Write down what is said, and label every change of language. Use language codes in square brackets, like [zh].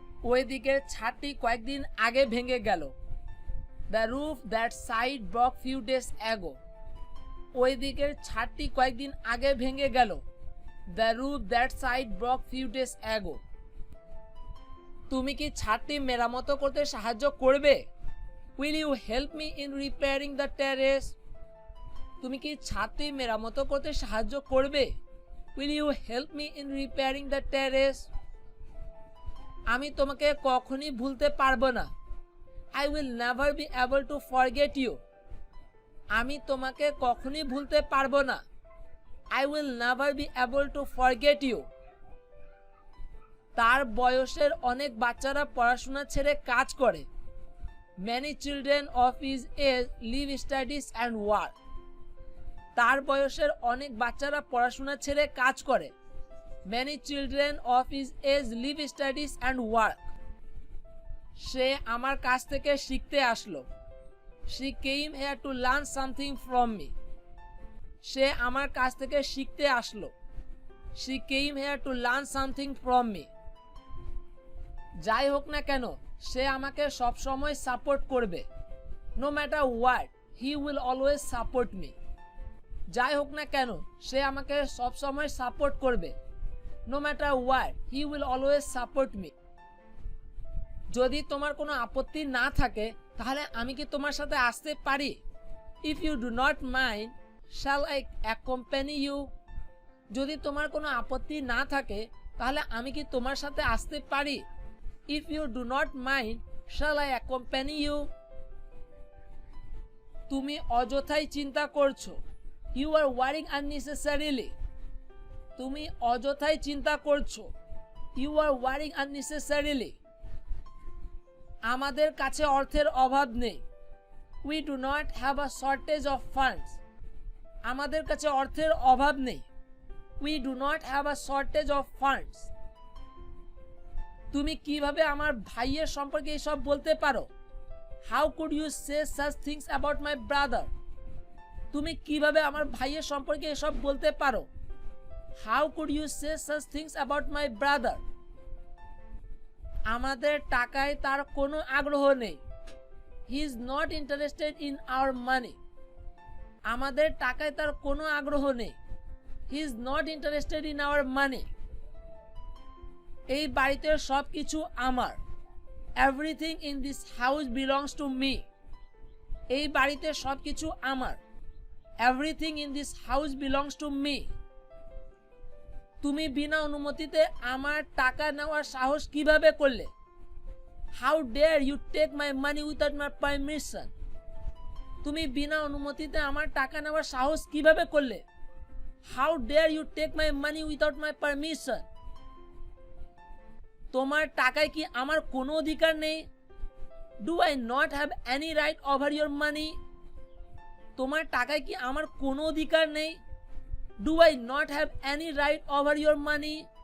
[bn] ওই দিকের ছাদটি কয়েকদিন আগে ভেঙে গেল। [en] The roof that side broke few days ago. [bn] ওই দিকের ছাদটি কয়েকদিন আগে ভেঙে গেল। [en] The roof that side broke few days ago. [bn] তুমি কি ছাদটি মেরামত করতে সাহায্য করবে? [en] Will you help me in repairing the terrace? [bn] তুমি কি ছাদটি মেরামত করতে সাহায্য করবে? [en] Will you help me in repairing the terrace? [bn] আমি তোমাকে কখনই ভুলতে পারবো না। [en] I will never be able to forget you. [bn] আমি তোমাকে কখনই ভুলতে পারবো না। [en] I will never be able to forget you. [bn] তার বয়সের অনেক বাচ্চারা পড়াশোনা ছেড়ে কাজ করে। [en] Many children of his age leave studies and work. [bn] তার বয়সের অনেক বাচ্চারা পড়াশোনা ছেড়ে কাজ করে। [en] Many children of his age leave studies and work. [bn] সে আমার কাছ থেকে শিখতে আসলো। [en] She came here to learn something from me. [bn] সে আমার কাছ থেকে শিখতে আসলো। [en] She came here to learn something from me. [bn] যাই হোক না কেন, সে আমাকে সব সময় সাপোর্ট করবে। [en] No matter what, he will always support me. [bn] যাই হোক না কেন, সে আমাকে সব সময় সাপোর্ট করবে। [en] No matter what, he will always support me. [bn] যদি তোমার কোনো আপত্তি না থাকে তাহলে আমি কি তোমার সাথে আসতে পারি? [en] If you do not mind, shall I accompany you? [bn] যদি তোমার কোনো আপত্তি না থাকে তাহলে আমি কি তোমার সাথে আসতে পারি? [en] If you do not mind, shall I accompany you? [bn] তুমি অযথাই চিন্তা করছো। [en] You are worrying unnecessarily. [bn] তুমি অযথাই চিন্তা করছো। [en] You are worrying unnecessarily. [bn] আমাদের কাছে অর্থের অভাব নেই। [en] We do not have a shortage of funds. [bn] আমাদের কাছে অর্থের অভাব নেই। [en] We do not have a shortage of funds. [bn] তুমি কিভাবে আমার ভাইয়ের সম্পর্কে এসব বলতে পারো? [en] How could you say such things about my brother? [bn] তুমি কিভাবে আমার ভাইয়ের সম্পর্কে এসব বলতে পারো? [en] How could you say such things about my brother? [bn] আমাদের টাকায় তার কোনো আগ্রহ নেই। [en] He is not interested in our money. [bn] আমাদের টাকায় তার কোনো আগ্রহ নেই। [en] He is not interested in our money. [bn] এই বাড়িতে সবকিছু আমার। [en] Everything in this house belongs to me. [bn] এই বাড়িতে সবকিছু আমার। [en] Everything in this house belongs to me. [bn] তুমি বিনা অনুমতিতে আমার টাকা নেওয়ার সাহস কিভাবে করলে? [en] How dare you take my money without my permission? [bn] তুমি বিনা অনুমতিতে আমার টাকা নেওয়ার সাহস কিভাবে করলে? [en] How dare you take my money without my permission? [bn] তোমার টাকায় কি আমার কোনো অধিকার নেই? [en] Do I not have any right over your money? [bn] তোমার টাকায় কি আমার কোনো অধিকার নেই? [en] Do I not have any right over your money?